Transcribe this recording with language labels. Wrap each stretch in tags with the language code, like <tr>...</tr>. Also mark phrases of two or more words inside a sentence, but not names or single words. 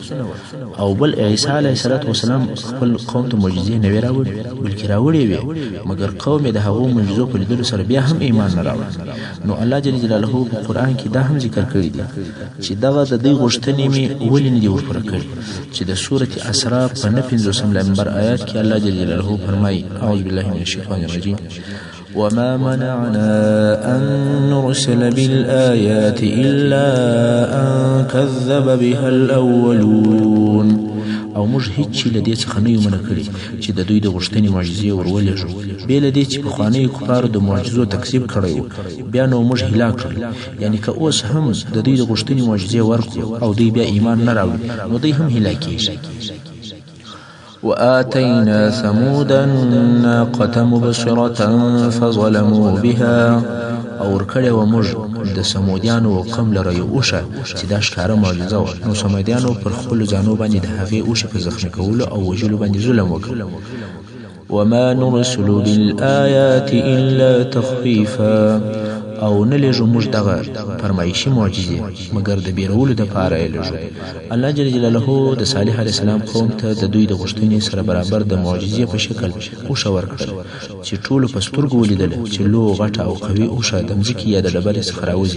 <ps>او بل، عیسی</ps> <ar>علیه السلام</ar> <ps>خپل قوم ته معجزې نه وې راوړي، بلکې راوړې وې، مګر قوم یې د هغو معجزو په لیدلو سره بیا هم ایمان نه راوړ. نو الله</ps> <ar>جل جلاله</ar> <ps>په قرآن کې دا هم ذکر کړي دي چې دغه د دوی غوښتنې مې ولې نه دي ورپوره کړي، چې د سورة اسراء په 59 نمبر آیات کې الله</ps> <ar>جل جلاله</ar> <ps>فرمایي:</ps> <ar>اعوذ بالله من الشیطان الرجیم: وما منعنا أن نرسل بالآيات إلا أن كذب بها الأولون.</ar> <ps>او موږ هیڅ چې له دې څخه نه یو منع کړي چې د دوی د غوښتنې معجزې ورولېږو، بې له دې چې پخوانیو کفارو د معجزو تکذیب کړی و، بیا نو موږ هلاک کړل. یعنی که اوس هم د دوی د غوښتنې معجزې ورکړو او دوی بیا ایمان نه راوړي، نو دوی هم هلاکېږي.</ps> <ar>وآتينا ثمود الناقة مبصرة فظلموا بها.</ar> <ps>او ورکړې وه موږ د سمودیانو قوم لره یو اوښه چې دا ښکاره معجزه وه. نو سمودیانو پر خپلو ځانو باندې د هغې اوښې په زخمي کولو او وژلو باندې ظلم وکړ.</ps> <ar>وما نرسل بالآيات إلا تخويفا.</ar> <ps>او نه لېږو موږ دغه فرمایشي معجزې مګر د بیرولو دپاره یې لېږو. الله</ps> <ar>جل جلاله</ar> <ps>د صالح</ps> <ar>علیه السلام</ar> <ps>قوم ته د دوی د غوښتنې سره برابر د معجزې په شکل اوښه ورکړل چې ټولو په سترګو ولیدله چې لو غټه او قوي اوښه د مځکې یا د ډبرې څخه راوځي.</ps>